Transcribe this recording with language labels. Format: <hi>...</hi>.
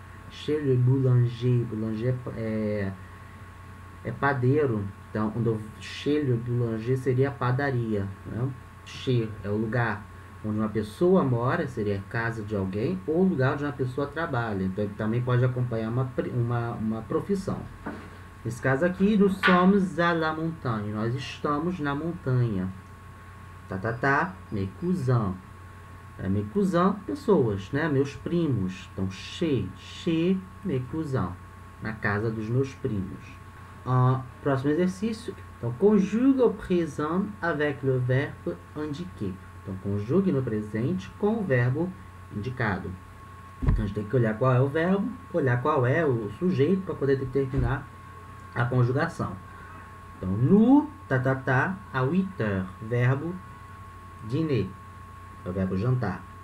<fr>Chez le boulanger,</fr> <pt>boulanger é padeiro. Então,</pt> <fr>chez le boulanger</fr> <pt>seria a padaria, né? Chez é o lugar onde uma pessoa mora, seria a casa de alguém, ou o lugar onde uma pessoa trabalha. Então, ele também pode acompanhar uma profissão. Nesse caso aqui,</pt> <fr>nous sommes à la montagne.</fr> <pt>Nós estamos na montanha.</pt> <fr>Mes cousins. Mes cousins,</fr> <pt>pessoas, né? Meus primos. Então,</pt> <fr>chez mes cousins.</fr> <pt>Na casa dos meus primos. Próximo exercício. Então, conjugue o présent</pt> <fr>avec le verbe indiqué.</fr> <pt>Então, conjugue no presente com o verbo indicado. Então, a gente tem que olhar qual é o verbo, olhar qual é o sujeito para poder determinar a conjugação. Então, nous, à 8h. Verbo dîner. É o verbo jantar.</pt>